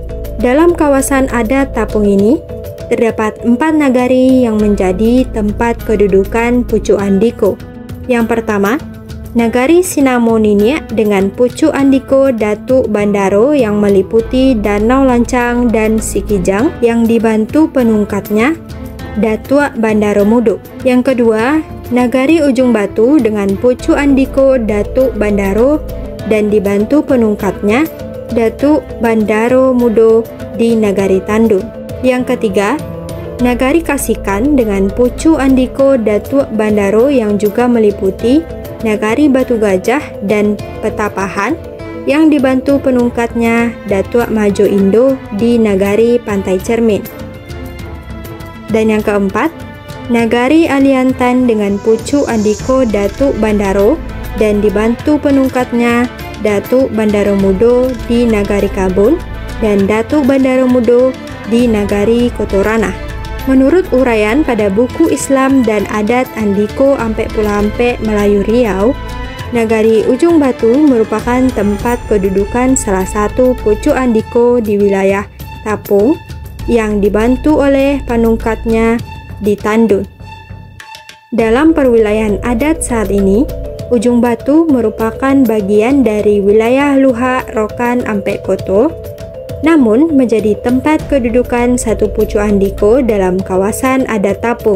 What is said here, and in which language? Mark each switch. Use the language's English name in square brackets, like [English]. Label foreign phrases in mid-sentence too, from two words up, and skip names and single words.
[Indonesian] Dalam kawasan adat Tapung ini, terdapat 4 nagari yang menjadi tempat kedudukan pucuk andiko. Yang pertama, Nagari Sinamoninia dengan pucuk andiko Datuk Bandaro yang meliputi Danau Lancang dan Sikijang yang dibantu penungkatnya Datuk Bandaro Mudo. Yang kedua, Nagari Ujung Batu dengan pucuk andiko Datuk Bandaro dan dibantu penungkatnya Datuk Bandaro Mudo di Nagari Tandun. Yang ketiga, Nagari Kasikan dengan pucuk andiko Datuk Bandaro yang juga meliputi Nagari Batu Gajah dan Petapahan yang dibantu penungkatnya Datuk Majo Indo di Nagari Pantai Cermin. Dan yang keempat, Nagari Aliantan dengan pucuk andiko Datuk Bandaro dan dibantu penungkatnya Datuk Bandaro Mudo di Nagari Kabun dan Datuk Bandaro Mudo di Nagari Kotorana. Menurut uraian pada buku Islam dan Adat Andiko Ampek Pulau Ampek Melayu Riau, Nagari Ujung Batu merupakan tempat kedudukan salah satu pucuk andiko di wilayah Tapung yang dibantu oleh panungkatnya di Tandun. Dalam perwilayahan adat saat ini, Ujung Batu merupakan bagian dari wilayah Luhak Rokan Ampek Koto, namun menjadi tempat kedudukan satu pucuk andiko dalam kawasan adat Tapung.